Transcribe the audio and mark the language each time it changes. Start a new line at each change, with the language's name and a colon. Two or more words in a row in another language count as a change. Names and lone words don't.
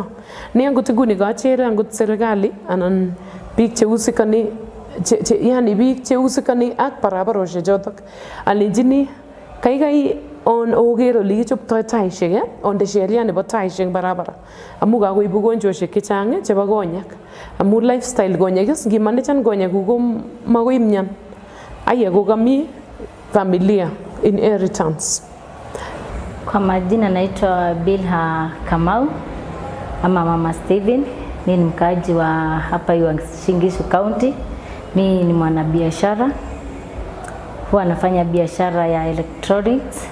Kalenjin: Ni angot nguni kachere angot serikali anan biik cheusikani yani biik cheusikani ak barabaroshek chotok. Alenjini kaikai oker ole kichoptoi taishek onde sheria nebo taishek barabara. Amu kakoib ugonjwoshek chechang chebo konyek. Amu lifestyle konyek ngimanechan konyekuk ko makoi imyan. Aya ko kami familia inheritance.
Swahili: Kwa majina naitwa Bilha Kamau ama Mama Steven. Mimi ni mkaaji wa hapa Uasin Gishu County. Mimi ni mwanabiashara. Huwa nafanya biashara ya electronics.